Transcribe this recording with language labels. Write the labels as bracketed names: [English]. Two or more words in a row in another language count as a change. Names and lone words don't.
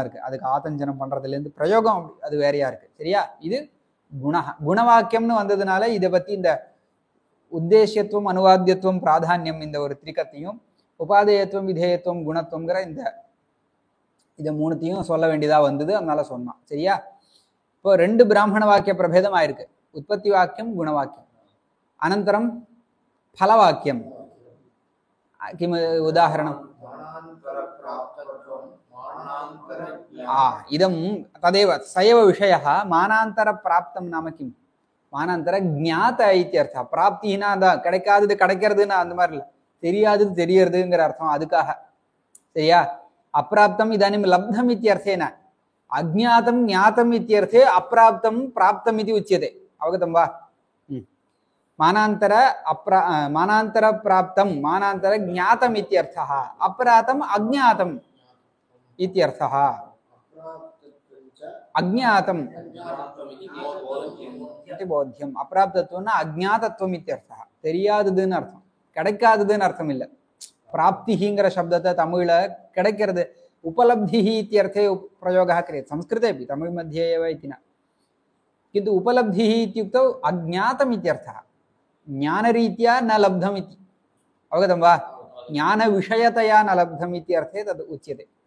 [Tamil] இருக்கு அதுக்கு ஆத்தஞ்சனம் பண்றதுலேருந்து பிரயோகம் அது வேறையா இருக்கு சரியா இது குணவாக்கியம்னு வந்ததுனால இதை பத்தி இந்த உத்தேசியத்துவம் அனுவாத்தியத்துவம் பிராதானியம் இந்த ஒரு திரிகத்தையும் உபாதேயத்துவம் விதேயத்துவம் குணத்துவங்கிற இதை மூணுத்தையும் சொல்ல வேண்டியதா வந்தது அதனால சொன்னான் சரியா இப்போ ரெண்டு பிராமண வாக்கிய பிரபேதம் ஆயிருக்கு உற்பத்தி வாக்கியம் குணவாக்கியம் அனந்தரம் பலவாக்கியம் [Sanskrit] किम उदाहरणं इदं तदेव स एव विषयः मानान्तरप्राप्तं नाम किं मानान्तर ज्ञात इत्यर्थः प्राप्तिना [Tamil] கிடைக்காதது கிடைக்கிறதுன்னு அந்த மாதிரி இல்லை தெரியாதது தெரியறதுங்கிற அர்த்தம் அதுக்காக சரியா [Sanskrit] अप्राप्तम् इदानीं लब्धम् இत्यर्थेन अज्ञातं ज्ञातम् इत्यर्थे अप्राप्तं प्राप्तम् इति उच्यते अवगतं वा मानान्तर प्राप्तं मानान्तर ज्ञातम् इत्यर्थः अप्राप्तम् अज्ञातम् इत्यर्थः अज्ञातम् इति बोध्यम् अप्राप्तत्वம்னா अज्ञातत्वம் इत्यर्थः [Tamil] தெரியாததுன்னு அர்த்தம் கிடைக்காததுன்னு அர்த்தம் இல்லை [Sanskrit] प्राप्तिங்கிற शब्दத்தை [Tamil] தமிழ்ல கிடைக்கிறது [Sanskrit] उपलब्धिः इत्यर्थे प्रयोगः क्रियते संस्कृते अपि तमिळ् मध्ये एव इति न किन्तु उपलब्धिः इत्युक्तौ अज्ञातम् इत्यर्थः ज्ञानरीत्या न लब्धम् इति अवगतं वा ज्ञानविषयतया न लब्धम् इत्यर्थे तद् उच्यते